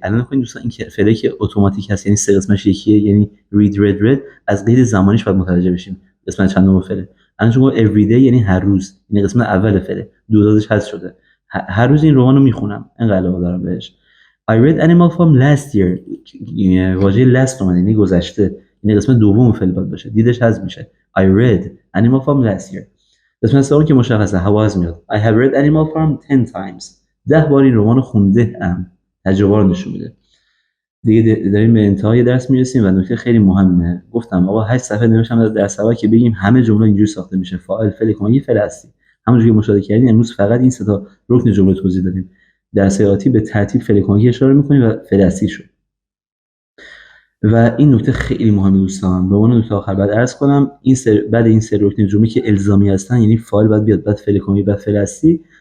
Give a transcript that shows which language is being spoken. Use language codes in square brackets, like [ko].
[fa] الان ببینید دوستان این فعلی که اتوماتیک هست، یعنی سه قسمتش یکیه، یعنی read از قید زمانیش باید متوجه بشیم قسمت چندم فعله. الان شما [en] every day [fa] یعنی هر روز، این قسمت اول فعله، دوتاش حذف شده. هر روز این رمانو میخونم، اینقدر علاقه دارم بهش. [en] I read Animal Farm last year. [fa] واژه last اومد یعنی گذشته، این قسمت دوم فعل باید باشه، دیدش حذف میشه. [en] I read Animal Farm last year. [fa] قسمت سوم که مشخصه حواس میاد. [en] I have read Animal Farm 10 times. [fa] 10 بار این رمان خونده ام. تجربه رو نشون میده. دیگه داریم به انتهای درس میرسیم و نکته خیلی مهمه. گفتم آقا 8 صفحه نوشتم در اول که بگیم همه جمله اینجوری ساخته میشه، فاعل، فعل کمکی، فعل اصلی. همونجوری که مشاهده کردین امروز فقط این سه تا رکن جمله توضیح دادیم. درس آتی به ترتیب فعل کمکی اشاره می‌کنیم و فعل اصلی شو. و این نکته خیلی مهمه دوستان. به عنوان نکته آخر بعد عرض کنم بعد این سه رکن جمله که الزامی هستن، یعنی فاعل باید بیاد، بعد فعل کمکی، بعد فعل اصلی.